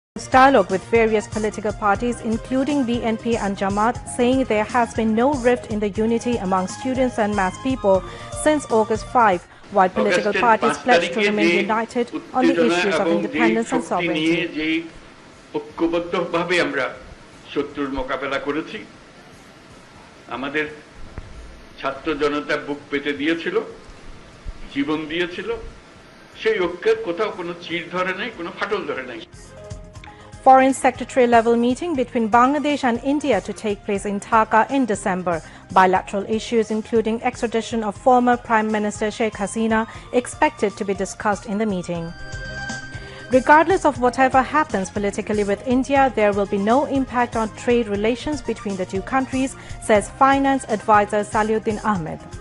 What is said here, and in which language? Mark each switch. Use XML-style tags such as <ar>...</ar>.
<en>dialogue with various political parties, including BNP and Jamaat, saying there has been no rift in the unity among students and mass people since August 5, while political parties pledged to remain united on the issues of independence and sovereignty.</en> <bn>ঐক্যবদ্ধভাবে আমরা শত্রুর মোকাবেলা করেছি। আমাদের ছাত্র জনতা বুক পেতে দিয়েছিল, জীবন দিয়েছিল। সেই ঐক্যের কোথাও কোনো চির ধরে নাই, কোনো ফাটল ধরে নাই।</bn> <en>Foreign Secretary level meeting between Bangladesh and India to take place in Dhaka in December. Bilateral issues including extradition of former Prime Minister Sheikh Hasina expected to be discussed in the meeting. Regardless of whatever happens politically with India, there will be no impact on trade relations between the two countries, says Finance Advisor Saliuddin Ahmed.</en>